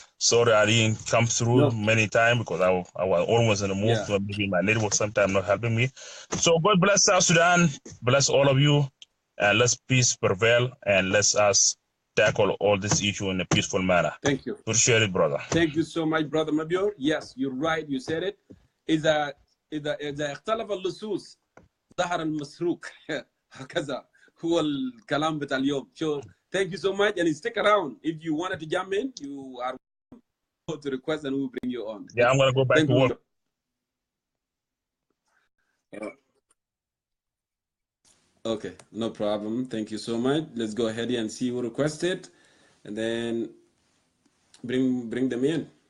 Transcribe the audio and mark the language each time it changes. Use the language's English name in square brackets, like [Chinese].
[English] Sorry, I didn't come through many times because I was almost in the move. So maybe my network sometimes not helping me. So God bless South Sudan. Bless all of you. And let's peace prevail. And let us tackle all this issue in a peaceful manner. Thank you. Appreciate it, brother. Thank you so much, brother Mabior. Yes, you're right. You said it. [Arabic] إذا اختلف اللصوص ظهر المسروق. هكذا هو الكلام بتاع اليوم. [English] So thank you so much, and stick around. If you wanted to jump in, you are to request, and we'll bring you on. Yeah, I'm gonna go back to work. Okay, no problem. Thank you so much. Let's go ahead and see who requested, and then bring them in.